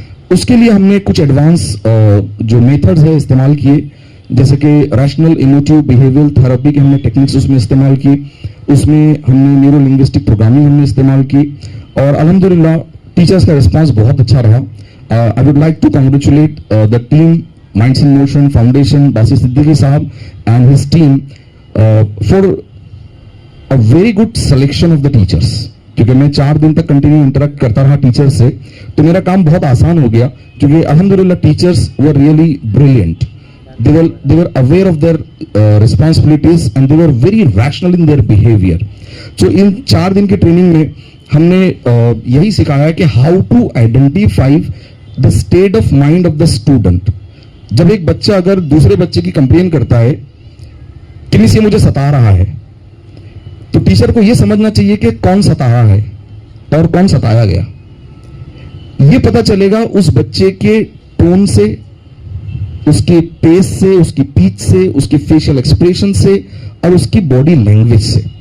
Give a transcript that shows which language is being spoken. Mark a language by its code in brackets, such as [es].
[ur] اس کے لیے ہم نے کچھ ایڈوانس جو میتھڈز ہے استعمال کیے, جیسے کہ ریشنل ایموٹیو بیہیویئر تھراپی کے ہم نے ٹیکنکس اس میں استعمال کی, اس میں ہم نے نیورو لنگوسٹک پروگرامنگ ہم نے استعمال کی, اور الحمدللہ ٹیچرس کا رسپانس بہت اچھا رہا. [en] I would like to congratulate the team Minds in Motion Foundation, Basit Siddiqui Sahab and his team for a very good selection of the teachers. [ur] کیونکہ میں 4 دن تک کنٹینیو انٹریکٹ کرتا رہا ٹیچر سے, تو میرا کام بہت آسان ہو گیا, کیونکہ الحمدللہ teachers [en] were really brilliant. They were aware of their responsibilities and they were very rational in their behavior. [ur] So ان 4 دن کی ٹریننگ میں ہم نے یہی سکھایا کہ [en] how to identify the state of mind of the student. [ur] جب ایک بچہ اگر دوسرے بچے کی کمپلین کرتا ہے کہ مس یہ مجھے ستا رہا ہے, تو ٹیچر کو یہ سمجھنا چاہیے کہ کون ستا رہا ہے اور کون ستایا گیا. یہ پتا چلے گا اس بچے کے ٹون سے, اس کے پیس سے, اس کی پیچ سے, اس کے فیشل ایکسپریشن سے اور اس کی باڈی لینگویج سے.